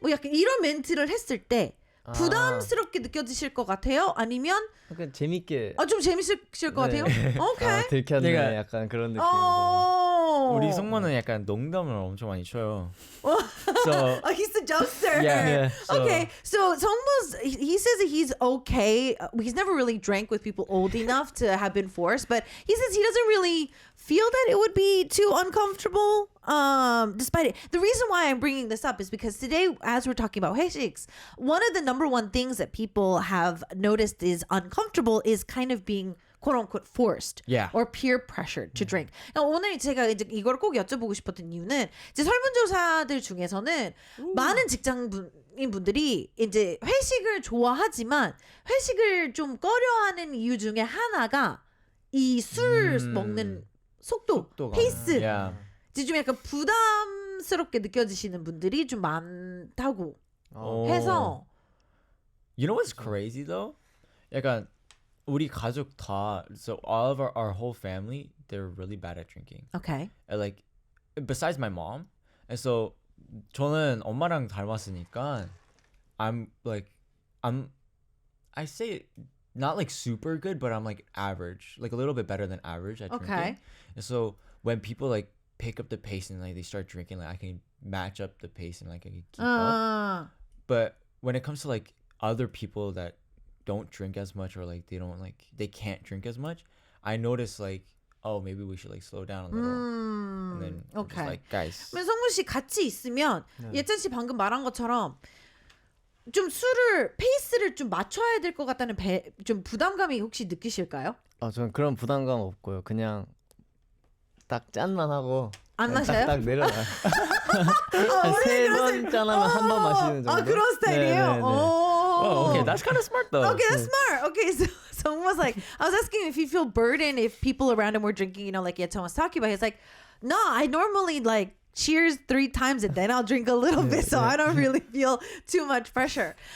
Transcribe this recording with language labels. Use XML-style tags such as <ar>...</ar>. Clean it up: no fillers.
<ko>뭐 약간 이런 멘트를 했을 때 부담스럽게 느껴지실 것 같아요? 아니면 약간 재밌게 좀 재밌을 것 같아요? 오케이. 들켰네 약간 그런 느낌. 우리 성모는 약간 농담을 엄청 많이 쳐요.</ko> <en>So he's the jokester. Yeah. Okay, so 성모's he says that he's okay. He's never really drank with people old enough to have been forced, but he says he doesn't really feel that it would be too uncomfortable. Despite it, the reason why I'm bringing this up is because today, as we're talking about 회식s, one of the number one things that people have noticed is uncomfortable is kind of being quote unquote forced or peer pressured to drink.</en> <ko>오늘 제가 이제 이걸 꼭 여쭤보고 싶었던 이유는 이제 설문조사들 중에서는 많은 직장인 분들이 이제 회식을 좋아하지만 회식을 좀 꺼려하는 이유 중에 하나가 이 술 먹는 속도가, 페이스. 이제 좀 약간 부담스럽게 느껴지시는 분들이 좀 많다고 해서.</ko> <en>You know what's crazy though?</en> <ko>약간 우리 가족 다</ko> <en>so all of our whole family they're really bad at drinking. Okay. And like besides my mom. And so</en> <ko>저는 엄마랑 닮았으니까</ko> <en>I say not like super good but I'm like average, like a little bit better than average at drinking. And so when people like pick up the pace and like they start drinking, like I can match up the pace and like I can keep up. But when it comes to like other people that don't drink as much or like they can't drink as much, I notice like maybe we should like slow down a little. And then just like guys.</en> <ko>성무 씨 같이 있으면 예찬 씨 방금 말한 것처럼 좀 페이스를 좀 맞춰야 될 것 같다는 좀 부담감이 혹시 느끼실까요? 저는 그런 부담감 없고요. 그냥 딱 짠만 하고 안 마셔요? 딱 내려놔요. 한 3번 짠하면 한 번 마시는 정도. 그런 스타일이에요?</ko> <en>Okay, that's kind of smart though. Okay, that's smart. Okay, so someone was like, I was asking if he feel burdened if people around him were drinking, like Yetan was talking about. He's like, no, I normally like cheers 3 times and then I'll drink a little bit, so I don't really feel too much pressure.</en>